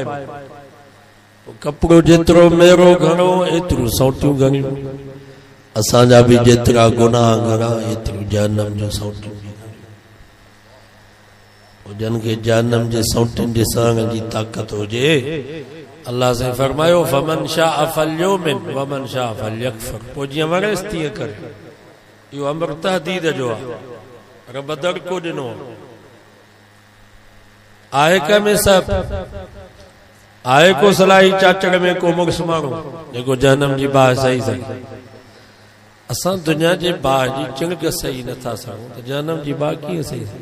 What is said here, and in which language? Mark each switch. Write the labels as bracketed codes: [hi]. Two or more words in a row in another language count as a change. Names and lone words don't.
[sd] कपिड़ो जेतिरो मेरो घणो एतिरो सौटियूं घणियूं। असांजा बि जेतिरा गुनाह घणा एतिरो जहन्नम जो सौटियूं बि घणियूं। जन खे जहन्नम जे सौटियुनि जे सहण जी ताक़त हुजे, अल्लाह से फरमायो [ar] فمن شاء فليؤمن ومن شاء فليكفر. [sd] पोइ जीअं वणेसि तीअं करे। इहो अमर तहदीद जो आहे, रब दड़को ॾिनो आहे। कंहिंमें सभु आहे, को सलाही चाचड़ में को मुड़ुस माण्हू जेको जहन्नम जी बाहि सही सही। असां दुनिया जे बाहि जी चिणक सही नथा सघूं त जहन्नम जी बाहि कीअं सही सही।